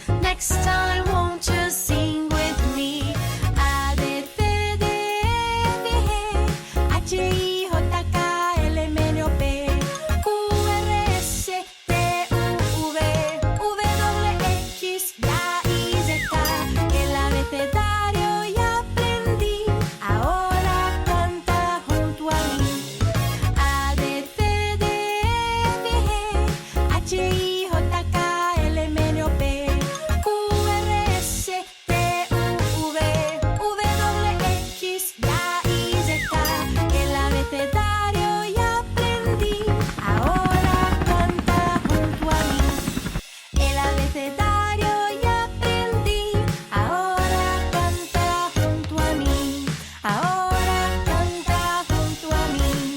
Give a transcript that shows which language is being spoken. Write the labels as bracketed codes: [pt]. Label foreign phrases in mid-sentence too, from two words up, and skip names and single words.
[en] Next time, won't you sing with me? A, B, C, D, E, F, G, H, I, J, K, L, M, N, O, P, Q, R, S, T, U, V, W, X, Y, Z. [es] El abecedario ya aprendí, ahora canta junto a mí. A, B, C, D, E, F, G, H, I, J, K, L, M, N, O, P, Q, R, S, T, U, V, W, X, Y, Z. El abecedario ya aprendí, ahora canta junto a mí. El abecedario ya aprendí, ahora canta junto a mí. Ahora canta junto a mí.